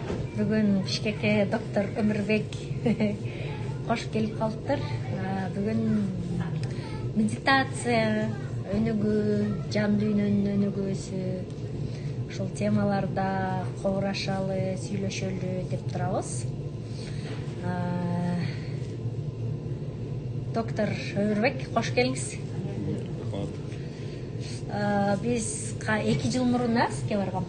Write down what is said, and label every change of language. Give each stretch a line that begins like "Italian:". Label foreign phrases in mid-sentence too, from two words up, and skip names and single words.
Kazakh: Бүгін Бишкекке доктор Өмірбек қош келіп қалыптыр.
Kyrgyz: Бүгін медитация өнүгүү, жан дүйнөнүн өнүгүүсү, ушул темаларда кобурашалы, сүйлөшөлү деп турабыз.
Kazakh: Доктор Өмірбек, қош келиңиз.
Kyrgyz: Биз 2 жыл мурун Аске баргам.